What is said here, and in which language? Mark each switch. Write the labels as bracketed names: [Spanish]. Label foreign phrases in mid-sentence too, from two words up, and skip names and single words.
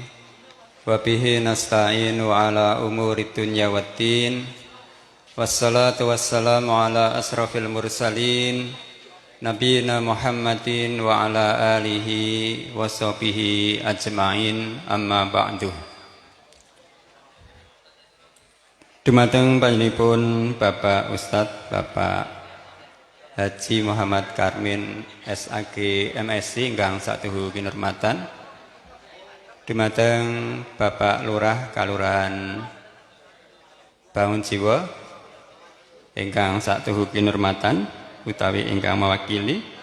[Arabic] وبه نستعين على أمور الدنيا والدين. والصلاة والسلام على أشرف المرسلين نبينا محمد وعلى آله وصحبه أجمعين أما بعد. [Javanese] Dumateng panjenenganipun Bapak Ustadz Bapak Haji Muhammad Karmin SAG MSc ingkang satuhu kinurmatan. Dumateng Bapak Lurah Kalurahan Bangun Jiwa ingkang satuhu kinurmatan utawi ingkang mewakili.